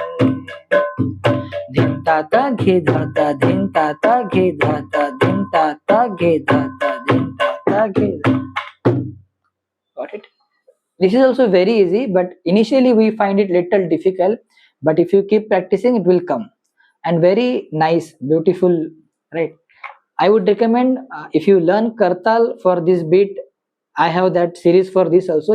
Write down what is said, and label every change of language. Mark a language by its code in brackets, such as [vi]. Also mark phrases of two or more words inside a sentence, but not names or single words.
[en] Dhin ta ta ghe dha ta, dhin ta ta ghe dha ta, dhin ta ta ghe dha ta, dhin ta ta ghe dha ta. Got it? This is also very easy, but initially we find it little difficult, but if you keep practicing, it will come, and very nice, beautiful, right? I would recommend, if you learn kartal for this beat, I have that series for this also.